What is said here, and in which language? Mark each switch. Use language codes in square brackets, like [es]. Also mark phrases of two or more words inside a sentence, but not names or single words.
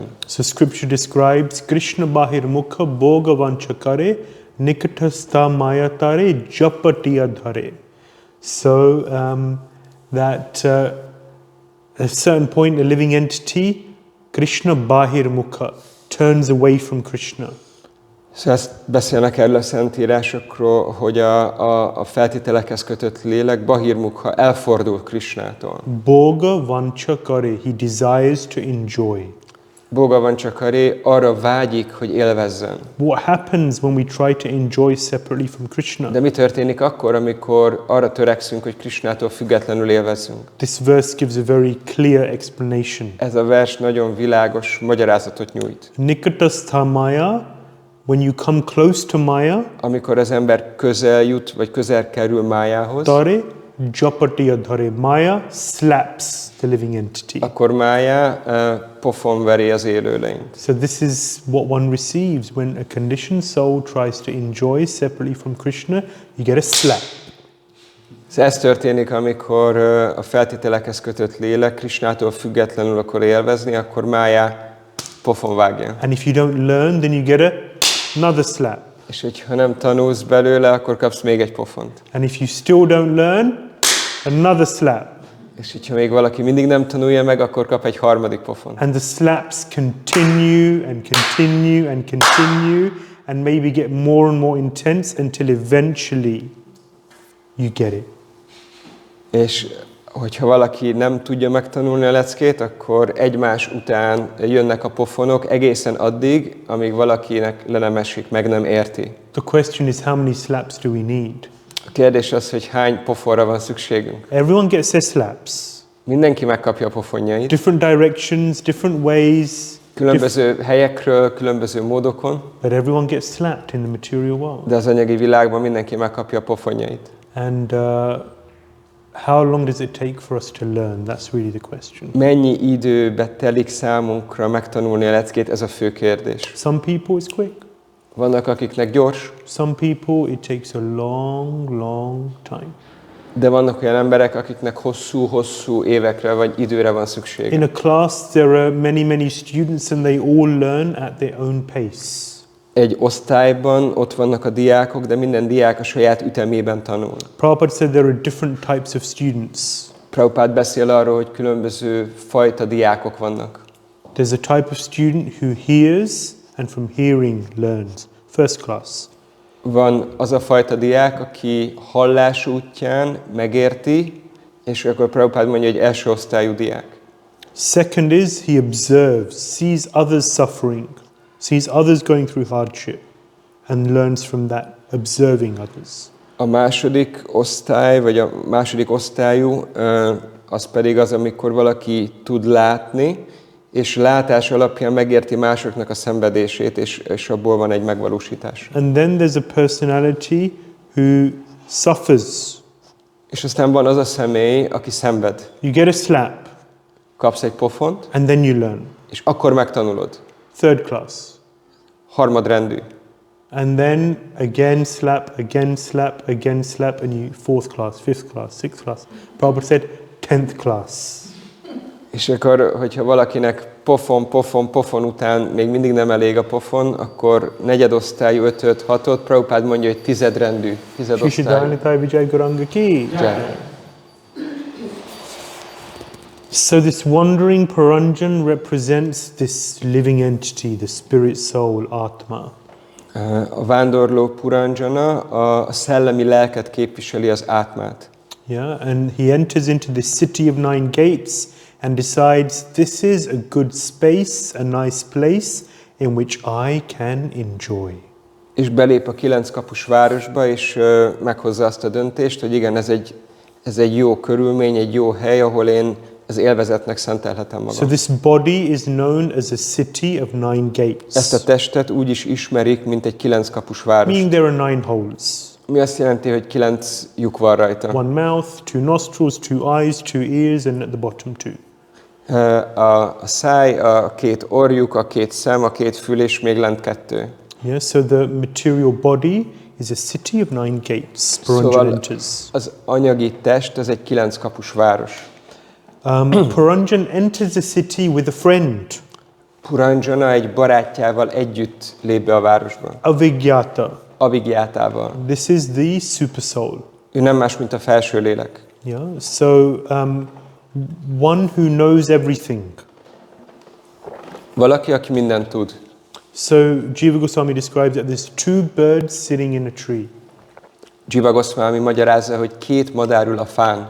[en] So scripture describes Śrīmad-Bhāgavatam [bn] ভোগ বাঞ্ছা করে নিকটস্থ মায়া তারে জাপটিয়া ধরে. [en] So that at a certain point a living entity, Krishna Bahirmukha, turns away from Krishna. [hu] Szóval ezt beszélnek erről a szentírásokról, hogy a feltételekhez kötött lélek, Bahirmukha, elfordul Krishnától. [bn] ভোগ বাঞ্ছা করে, [en] he desires to enjoy. [bn] ভোগ বাঞ্ছা করে, [hu] arra vágyik, hogy élvezzen. [en] What happens when we try to enjoy separately from Krishna? [hu] De mi történik akkor, amikor arra törekszünk, hogy Krishnától függetlenül élvezzünk? [en] This verse gives a very clear explanation. [hu] Ez a vers nagyon világos magyarázatot nyújt. [bn] নিকটস্থ মায়া, [en] when you come close to maya, [hu] Amikor az ember közel jut, vagy közel kerül májához, [bn] তারে জাপটিয়া ধরে, [en] maya slaps the living entity. [hu] akkor mája pofon veri az élőlényt. [en] So this is what one receives when a conditioned soul tries to enjoy separately from Krishna, you get a slap. [hu] Ez történik, amikor a feltételekhez kötött lélek Krishnától függetlenül akar élvezni, akkor mája pofon vágja. [en] And if you don't learn, then you get another slap. [hu] És hogyha nem tanulsz belőle, akkor kapsz még egy pofont. [en] And if you still don't learn, another slap. [hu] És hogyha még valaki mindig nem tanulja meg, akkor kap egy harmadik pofont. [en] And the slaps continue and continue and continue and maybe get more and more intense until eventually you get it. [hu] És hogyha valaki nem tudja megtanulni a leckét, akkor egymás után jönnek a pofonok egészen addig, amíg valakinek le nem esik, meg nem érti. [en] The question is, how many slaps do we need? [hu] A kérdés az, hogy hány pofonra van szükségünk. [en] Everyone gets their slaps. [hu] Mindenki megkapja a pofonjait. [en] Different directions, different ways. [hu] Különböző helyekről, különböző módokon. [en] But everyone gets slapped in the material world. [hu] De az anyagi világban mindenki megkapja a pofonjait. [en] And how long does it take for us to learn? That's really the question. [hu] Mennyi időbe telik számunkra megtanulni a leckét? Ez a fő kérdés. [en] Some people it's quick. [hu] Vannak, akiknek gyors. [en] Some people it takes a long, long time. [hu] De vannak olyan emberek, akiknek hosszú évekre vagy időre van szüksége. [en] In a class there are many students and they all learn at their own pace. [hu] Egy osztályban ott vannak a diákok, de minden diák a saját ütemében tanul. [en] Prabhupada said there are different types of students. [hu] Prabhupada beszél arról, hogy különböző fajta diákok vannak. [en] There's a type of student who hears and from hearing learns. First class. [hu] Van az a fajta diák, aki hallás útján megérti, és akkor Prabhupada mondja, hogy első osztályú diák. [en] Second is he observes, sees others suffering, sees others going through hardship and learns from that, observing others. [hu] A második osztály, vagy a második osztályú, az pedig az, amikor valaki tud látni, és látás alapján megérti másoknak a szenvedését, és abból van egy megvalósítás. [en] And then there's a personality who suffers. [hu] És aztán van az a személy, aki szenved. [en] You get a slap [hu] Kapsz egy pofont, [en] and then you learn. [hu] és akkor megtanulod. [en] Third class. [hu] harmadrendű. [en] And then again slap, again slap, again slap, and you 4th class, 5th class, 6th class. Prabhupada said 10th class. [hu] És akkor, hogyha valakinek pofon után még mindig nem elég a pofon, akkor negyedosztályú, 5-öt, 6-ot, Prabhupád mondja, hogy tizedrendű, tizedosztályú. Shishidhanitaya Vijay Guranga ki. [en] So this wandering Paranjan represents this living entity, the spirit soul, Atma. [hu] A vándorló Puranjana a szellemi lelket képviseli, az átmát. [en] Yeah, and he enters into this city of 9 gates and decides this is a good space, a nice place in which I can enjoy. [hu] És belép a 9 kapus városba, és meghozza azt a döntést, hogy igen, ez egy jó körülmény, egy jó hely, ahol én az élvezetnek szentelhetem magam. [en] So this body is known as a city of 9 gates. [hu] Ezt a testet úgy is ismerik, mint egy 9 kapus város. [en] Meaning there are 9 holes. [hu] Mi azt jelenti, hogy 9 lyuk van rajta. [en] 1 mouth, 2 nostrils, 2 eyes, 2 ears, and at the bottom 2. [hu] A száj, a 2 orrjuk, a 2 szem, a 2 fül, és még lent 2. [en] Yeah, so the material body is a city of 9 gates. Paranjan enters. [hu] Az anyagi test, ez egy 9 kapus város. [en] Paranjan enters the city with a friend. [hu] Puranjana egy barátjával együtt lép be a városba. [en] Avigyata. [hu] Avigyátával. [en] This is the super soul. [hu] Ő nem más, mint a felső lélek. [en] Yeah, so one who knows everything. [hu] Valaki, aki mindent tud. [en] So Jiva Goswami describes that there's 2 birds sitting in a tree. [hu] Jiva Goswami magyarázza, hogy 2 madár ül a fán.